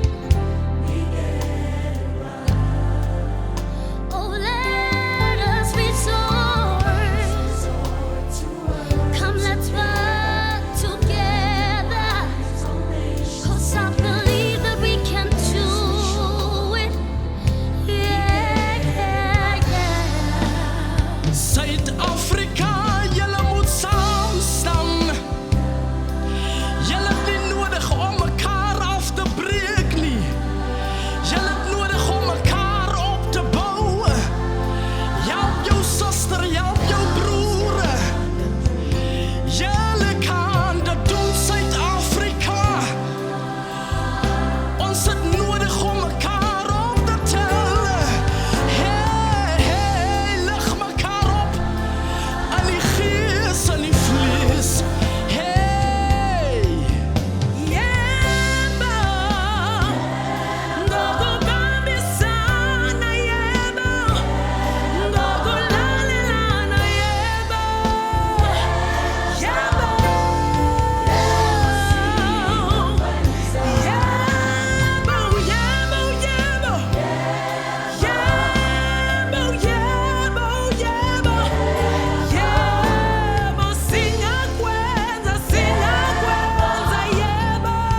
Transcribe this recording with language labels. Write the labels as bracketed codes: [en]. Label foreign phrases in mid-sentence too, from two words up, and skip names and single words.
[en] Oh, let us resource. Come, let's work together. 'Cause I believe that we can do it. Yeah, yeah, yeah. [af] Suid-Afrika, julle moet saam staan. Julle het nie nodig om mekaar af te breek nie. Julle het nodig om mekaar op te bou. Help jou suster, help jou broer. Julle kan dit doen, Suid-Afrika. Ons het nodig om mekaar op te tel. Hey, hey, lig mekaar op. In die gees en die vlees. Hey, [zu] Yebo, ngokubamba isana yebo, ngokulalelana yebo, yebo, yebo, singakwenza yebo,